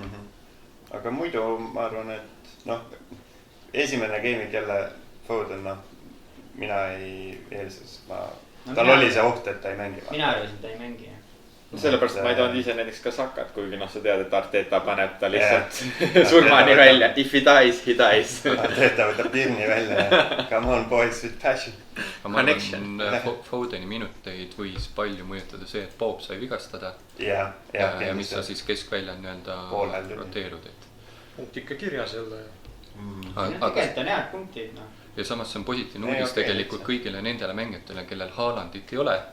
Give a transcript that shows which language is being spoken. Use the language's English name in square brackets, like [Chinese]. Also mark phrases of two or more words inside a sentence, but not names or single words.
[Estonian] aga muidu ma arvan, et noh, esimene game'ik jälle Foden, noh, mina ei eeldas, tal oli see oht, et ta ei mängi. mina arvasin, et ta ei mängi. sellepärast ma ei toonud ise näiteks ka Sakat, kuigi noh, sa tead, et Arteta paneb ta lihtsalt surmani välja. [English] If he dies, he dies. [Estonian] Arteta võtab pirni välja ja [English] come on boys with passion. [Estonian] ma arvan, Fodeni minuteid võis palju mõjutada see, et Bob sai vigastada. ja mis sa siis keskvälja nii-öelda roteerud. punkt ikka kirjas jälle. tegelikult on head punktid, noh. ja samas see on positiivne uudis tegelikult kõigile nendele mängijatele, kellel Haalandit ei ole.